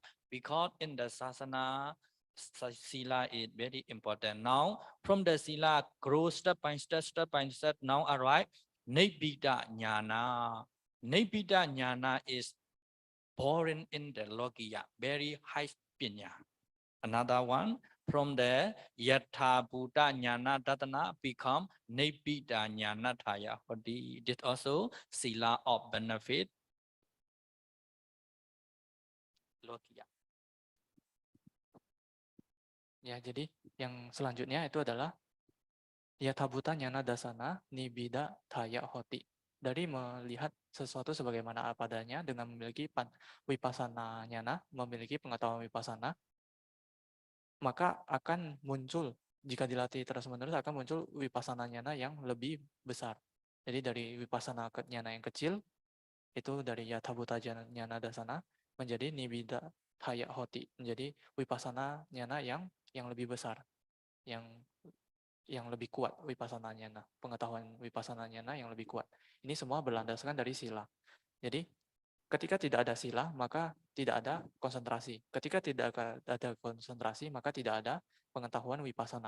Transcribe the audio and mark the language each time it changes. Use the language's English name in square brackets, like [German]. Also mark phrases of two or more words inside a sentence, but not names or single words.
[English] Because in the Sasana, Sila is very important. Now, from the Sila, grow step by step, step by step, now arrive, [Pali] Nibbida Jnana. Nibbida Jnana [English] is born in the Lokiya, very high pinya. Another one, from the [Pali] Yatha Buddha Jnana Datana [English] become [Pali] Nibbida Jnana Thaya Hoti. [English] This also sila of benefit. Lokiya. [Indonesian] Ya, jadi yang selanjutnya itu adalah [Pali] yathabuta nyana dasana nibida thaya hoti. [Indonesian] Dari melihat sesuatu sebagaimana apa adanya dengan memiliki [Pali] wipasana nyana, [Indonesian] memiliki pengetahuan wipasana, maka akan muncul, jika dilatih terus-menerus akan muncul [Pali] wipasana nyana [Indonesian] yang lebih besar. Jadi dari [Pali] wipasana nyana [Indonesian] yang kecil, itu dari [Pali] yathabuta nyana dasana [Indonesian] menjadi [Pali] nibida thaya hoti, [Indonesian] menjadi [Pali] wipasana nyana [Indonesian] yang lebih besar, yang lebih kuat [Pali] wipasana nyana, [Indonesian] pengetahuan [Pali] wipasana nyana [Indonesian] yang lebih kuat. Ini semua berlandaskan dari sila. Jadi ketika tidak ada sila, maka tidak ada konsentrasi. Ketika tidak ada konsentrasi, maka tidak ada pengetahuan wipasana.